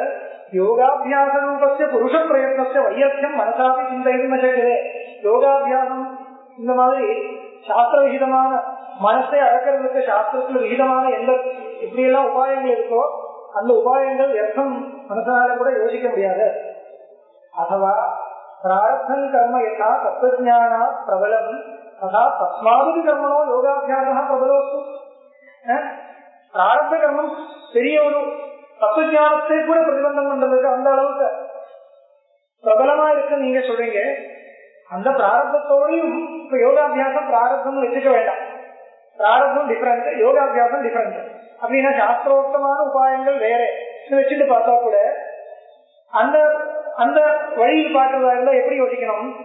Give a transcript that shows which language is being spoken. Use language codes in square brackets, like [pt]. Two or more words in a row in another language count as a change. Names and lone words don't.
[sa] योगाभ्यास रूपस्य पुरुष प्रयत्नस्य वैयर्थ्यम् मनसापि चिन्तयितुम् न शक्यते. [ta] யோகாபியாசம் இந்த மாதிரி சாஸ்திர விகிதமான மனசை அடக்கிறதுக்கு சாஸ்திரத்துல விகிதமான எந்த இப்படியெல்லாம் உபாயங்கள் இருக்கோ அந்த உபாயங்கள் வியர்த்தம் மனசனால கூட யோசிக்க முடியாது. [sa] अथवा प्रारब्धं कर्म यथा तत्त्वज्ञानात् प्रबलं तथा तस्मादपि कर्मणो योगाभ्यासः प्रबलोऽस्तु. [ta] பிராரப்த கர்மம் பெரிய ஒரு தத்துவஞானத்தை கூட பிரதிபந்தம் பண்றதுக்கு அந்த அளவுக்கு பிரபலமா இருக்கு நீங்க சொல்றீங்க. அந்த பிராரப்தத்தோடையும் இப்ப யோகாபியாசம் பிராரப்தம் வச்சுக்க வேண்டாம். பிராரப்தம் டிஃபரண்ட், யோகாபியாசம் டிஃபரண்ட். அப்படின்னா சாஸ்திரோக்தமான உபாயங்கள் வேற வச்சுட்டு பார்த்தா கூட அந்த அந்த வழியில் பார்க்கறதா இருந்தா எப்படி யோசிக்கணும்?